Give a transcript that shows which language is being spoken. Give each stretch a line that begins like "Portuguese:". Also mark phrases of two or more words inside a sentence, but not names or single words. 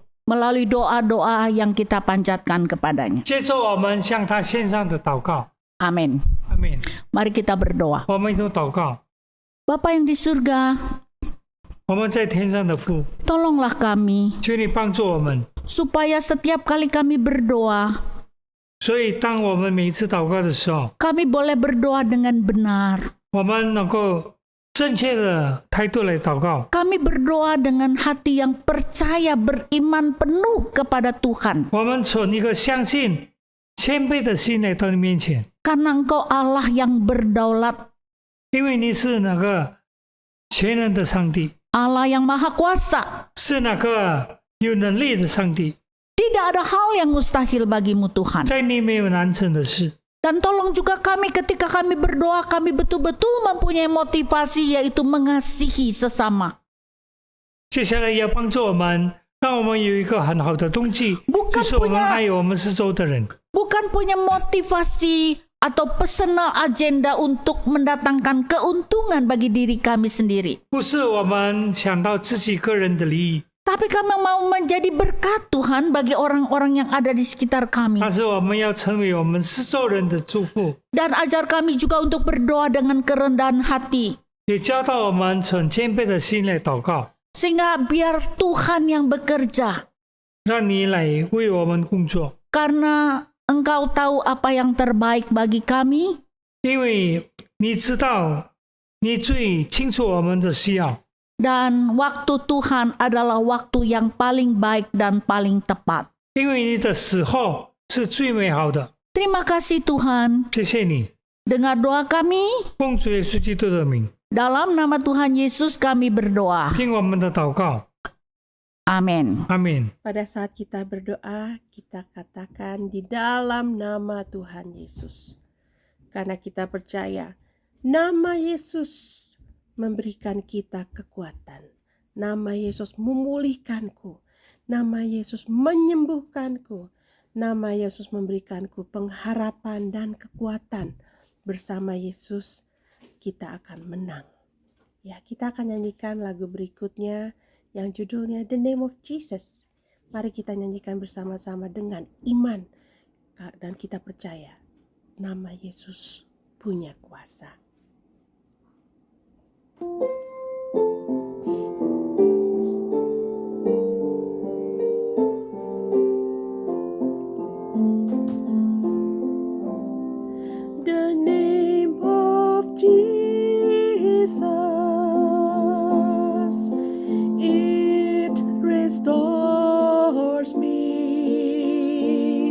Indonesian: Melalui doa-doa yang kita panjatkan kepadanya.
Chinese: 接受我们向他献上的祷告。
Indonesian: Amin.
Chinese: 阿门。
Indonesian: Mari kita berdoa.
Chinese: 我们一同祷告，
Indonesian: Bapa yang di surga,
Chinese: 我们在天上的父，
Indonesian: tolonglah kami
Chinese: 求你帮助我们。
Indonesian: supaya setiap kali kami berdoa,
Chinese: 所以，当我们每一次祷告的时候，
Indonesian: kami boleh berdoa dengan benar.
Chinese: 我们能够正确的态度来祷告。
Indonesian: Kami berdoa dengan hati yang percaya beriman penuh kepada Tuhan.
Chinese: 我们存一个相信、谦卑的心来到你面前，
Indonesian: Karena Engkau Allah yang berdaulat,
Chinese: 因为你是那个全能的上帝，
Indonesian: Allah yang maha kuasa.
Chinese: 是那个有能力的上帝，
Indonesian: Tidak ada hal yang mustahil bagimu Tuhan.
Chinese: 在你没有难成的事。
Indonesian: Dan tolong juga kami ketika kami berdoa, kami betul-betul mempunyai motivasi yaitu mengasihi sesama.
Chinese: 接下来要帮助我们，让我们有一个很好的动机，
Indonesian: Bukan
Chinese: 就是我们
Indonesian: punya
Chinese: 爱我们四周的人，
Indonesian: bukan punya motivasi atau
English: personal agenda
Indonesian: untuk mendatangkan keuntungan bagi diri kami sendiri.
Chinese: 不是我们想到自己个人的利益，
Indonesian: Tapi kami mau menjadi berkat Tuhan bagi orang-orang yang ada di sekitar kami.
Chinese: 但是我们要成为我们四周人的祝福，
Indonesian: Dan ajar kami juga untuk berdoa dengan kerendahan hati.
Chinese: 也教导我们存谦卑的心来祷告。
Indonesian: Sehingga biar Tuhan yang bekerja.
Chinese: 让你来为我们工作，
Indonesian: Karena Engkau tahu apa yang terbaik bagi kami.
Chinese: 因为你知道，你最清楚我们的需要。
Indonesian: Dan waktu Tuhan adalah waktu yang paling baik dan paling tepat.
Chinese: 因为你的时候是最美好的。
Indonesian: Terima kasih Tuhan.
Chinese: 谢谢你，
Indonesian: Dengar doa kami.
Chinese: 奉主耶稣基督的名，
Indonesian: Dalam nama Tuhan Yesus kami berdoa.
Chinese: 听我们的祷告，
Indonesian: Amin.
Chinese: 阿门。
Indonesian: Pada saat kita berdoa, kita katakan di dalam nama Tuhan Yesus. Karena kita percaya nama Yesus memberikan kita kekuatan. Nama Yesus memulihkanku. Nama Yesus menyembuhkanku. Nama Yesus memberikanku pengharapan dan kekuatan. Bersama Yesus kita akan menang. Ya, kita akan nyanyikan lagu berikutnya yang judulnya The Name of Jesus. Mari kita nyanyikan bersama-sama dengan iman dan kita percaya nama Yesus punya kuasa.
English: The name of Jesus, it restores me.